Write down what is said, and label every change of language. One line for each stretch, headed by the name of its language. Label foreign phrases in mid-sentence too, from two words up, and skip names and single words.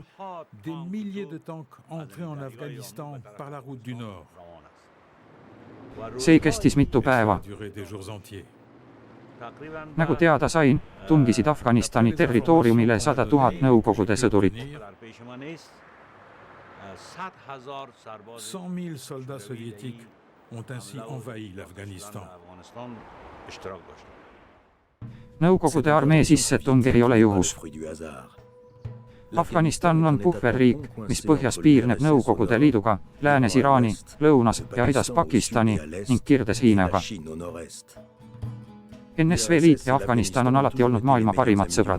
Estonian: See kestis mitu päeva. Nagu teada sain, tungisid Afganistani territooriumile 100 000 Nõukogude sõdurit.
French: 100 000 soldats soviétiques ont ainsi envahi l'Afghanistan.
Estonian: Nõukogude armee sissetung ei ole juhus. Afganistan on puhverriik, mis põhjas piirneb Nõukogude Liiduga, läänes Iraani, lõunas ja idas Pakistani ning kirdes Hiinaga. NSV Liit ja Afganistan on alati olnud maailma parimad sõbrad.